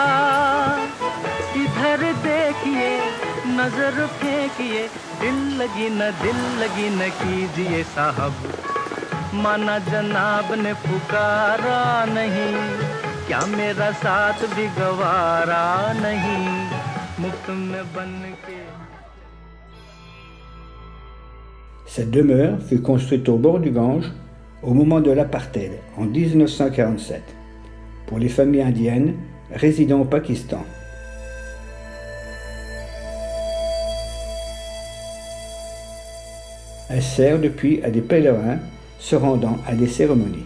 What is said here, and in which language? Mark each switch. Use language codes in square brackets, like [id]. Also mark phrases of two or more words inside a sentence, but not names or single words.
[hi] इधर देखिए, नजर फेंकिए, दिल लगी न कीजिए साहब। माना जनाब ने पुकारा नहीं। क्या मेरा साथ भी गवारा नहीं, मुफ्त में बन के। [fr] Cette demeure fut construite au bord du Gange au moment de l'apartheid en 1947 pour les familles indiennes résidant au Pakistan. Elle sert depuis à des pèlerins se rendant à des cérémonies.